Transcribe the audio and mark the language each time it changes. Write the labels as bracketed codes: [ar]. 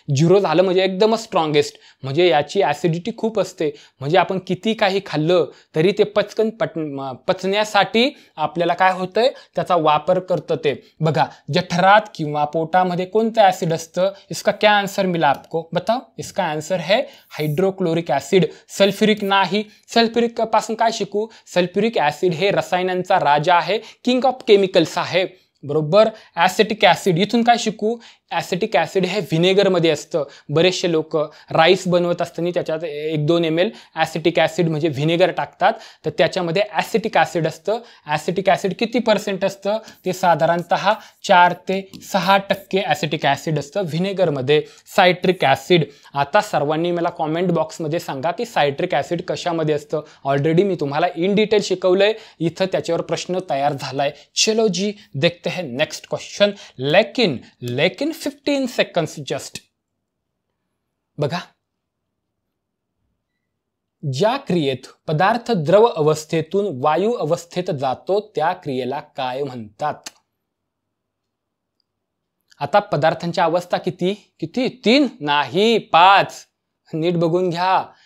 [mr] 0 झालं म्हणजे एकदमच स्ट्रॉंगेस्ट, म्हणजे याची ऍसिडिटी खूप असते. म्हणजे आपण किती काही खाल्लं तरी ते पचकन पचण्यासाठी आपल्याला काय होतंय, त्याचा वापर करतं ते. बघा, जठरात किंवा पोटामध्ये कोणतं ऍसिड असतं, [hi] इसका क्या आंसर मिला आपको बताओ. इसका आंसर है हायड्रोक्लोरिक ऍसिड. [mr] सल्फ्युरिक नाही. सल्फ्युरिक पासून काय शिकू, सल्फ्युरिक ऍसिड हे रसायनांचा राजा आहे, किंग ऑफ केमिकल्स आहे, बरोबर. ऍसिटिक ऍसिड इथून काय शिकू, ऍसिटिक ऍसिड हे व्हिनेगरमध्ये असतं. बरेचसे लोक राईस बनवत असताना त्याच्यात 1-2 ml ऍसिटिक ऍसिड म्हणजे व्हिनेगर टाकतात, तर त्याच्यामध्ये ऍसिटिक ऍसिड असतं. ऍसिटिक ऍसिड किती % असतं, ते साधारणतः 4 ते 6% ऍसिटिक ऍसिड असतं व्हिनेगरमध्ये. सायट्रिक ऍसिड, आता सर्वांनी मला कॉमेंट बॉक्समध्ये सांगा की सायट्रिक ऍसिड कशामध्ये असतं. ऑलरेडी मी तुम्हाला इन डिटेल शिकवलंय, इथं त्याच्यावर प्रश्न तयार झालाय. [hi] चलो जी देखते हैं नेक्स्ट क्वेश्चन. लेकिन 15 सेकंड्स जस्ट. [mr] बघा, ज्या क्रियेत पदार्थ द्रव अवस्थेतून वायू अवस्थेत जातो त्या क्रियेला काय म्हणतात. आता पदार्थांची अवस्था किती 3 नाही 5. नीट बघून घ्या.